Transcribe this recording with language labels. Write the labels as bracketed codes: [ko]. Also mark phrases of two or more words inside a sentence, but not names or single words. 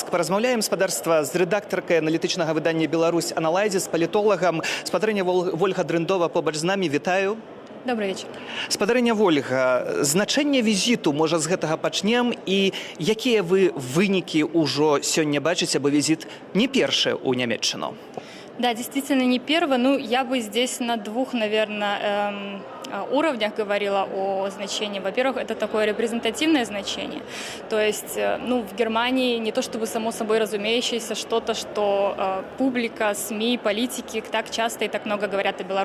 [be] Паразмаўляем гаспадарства з рэдактаркай аналітычнага выдання «Беларусь Аналайзе», з палітолагам. Спадарыня Вольга Дрындова побач з намі. Вітаю. [ru] Добрый вечер. [be] Спадарыня Вольга, значэнне візіту, можа, з гэтага пачнем, і якія вы вынікі ўжо сёння бачыце, бо візіт не першы ў Нямецчыну? [ru] Да, действительно не первый. Ну, я бы здесь на двух, наверное, уровнях говорила о значении. Во-первых, это такое репрезентативное значение. То есть, ну, в Германии не то чтобы само собой разумеющееся что-то, что публика, СМИ, политики так часто и так много говорят о Беларуси.